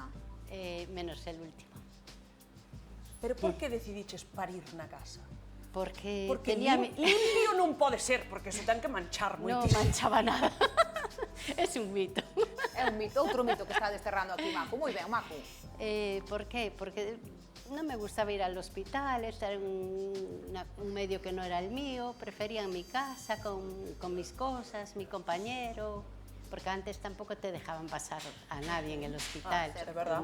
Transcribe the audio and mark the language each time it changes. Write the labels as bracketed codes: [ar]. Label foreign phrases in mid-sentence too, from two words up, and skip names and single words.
[es] Menos el último. [gl] Pero por que decidiches parir na casa? [es] Porque, Porque tenía... [gl] limpio non pode ser, porque se ten que manchar [es] No [gl] moitísimo. [es] manchaba nada. Es un mito. [gl] É un mito, outro mito que está desterrando aquí, Macu. Moi ben, Macu. [es] ¿Por qué? Porque no me gustaba ir al hospital, estar en un medio que no era el mío. Prefería en mi casa, con mis cosas, mi compañero. Porque antes tampoco te dejaban pasar a nadie en el hospital. es verdad.